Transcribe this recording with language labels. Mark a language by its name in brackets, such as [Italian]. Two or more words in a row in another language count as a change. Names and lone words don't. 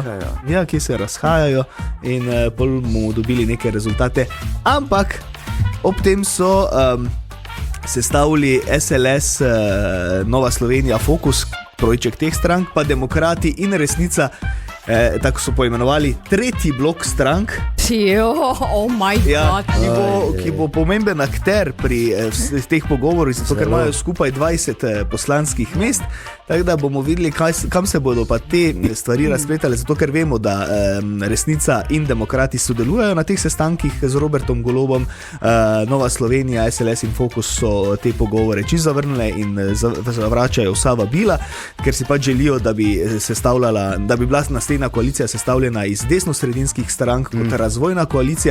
[Slovenian] Ja, kje se razhajajo in pol bomo dobili neke rezultate. Ampak Ob tem so sestavili SLS, Nova Slovenija, Fokus, trojček teh strank, pa Demokrati in Resnica, tako so poimenovali, tretji blok strank. [English] Oh my God. [Slovenian] Ki bo pomemben akter pri teh pogovorih, zato ker imajo skupaj 20 poslanskih mest. Tako da bomo videli, kam se bodo pa te stvari razpletale, zato ker vemo, da Resnica in Demokrati sodelujejo na teh sestankih z Robertom Golobom. Nova Slovenija, SLS in Fokus so te pogovore čisto zavrnile in zavračajo vsa vabila, ker si pač želijo, da bi bila naslednja koalicija sestavljena iz desno-sredinskih strank kot razvojna koalicija.